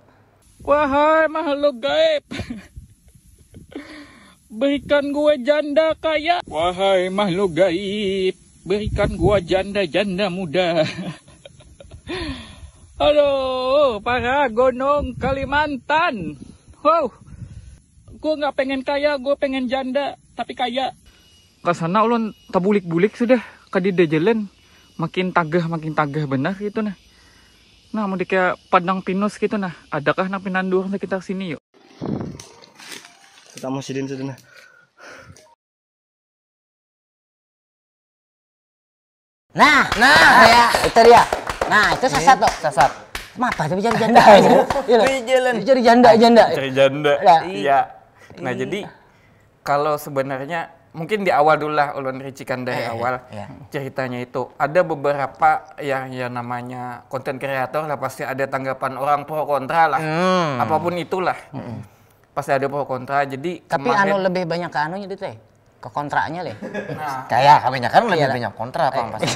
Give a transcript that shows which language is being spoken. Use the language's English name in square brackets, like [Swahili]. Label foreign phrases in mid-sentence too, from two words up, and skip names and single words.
[Indonesian] Wahai makhluk gaib, berikan gue janda kaya. Wahai makhluk gaib, berikan gue janda-janda muda. Halo, para gunung Kalimantan. Wow, gue nggak pengen kaya, gue pengen janda, tapi kaya. [Banjar] Kesana ulun tabulik-bulik sudah, kadida jalan. Makin tagah benar gitu nah. Nah, mau kayak padang pinus gitu nah. Adakah nang pinandur sekitar sini yuk? Kita mau sidin sudah nah. [Indonesian] Nah, ya, itu dia. Nah, itu sasat tuh. Sasat. Kenapa tapi cari janda? Cari janda. Cari janda. Nah. Iya. Nah, jadi kalau sebenarnya mungkin di awal dulu lah ulun ricikan dari awal ceritanya itu ada beberapa yang namanya konten kreator lah pasti ada tanggapan orang pro kontra lah apapun itulah pasti ada pro kontra. Jadi tapi kemarin, lebih banyak ke anunya itu ke kontraknya deh. Nah, kayak kebanyakan lebih banyak kontra apa pasti.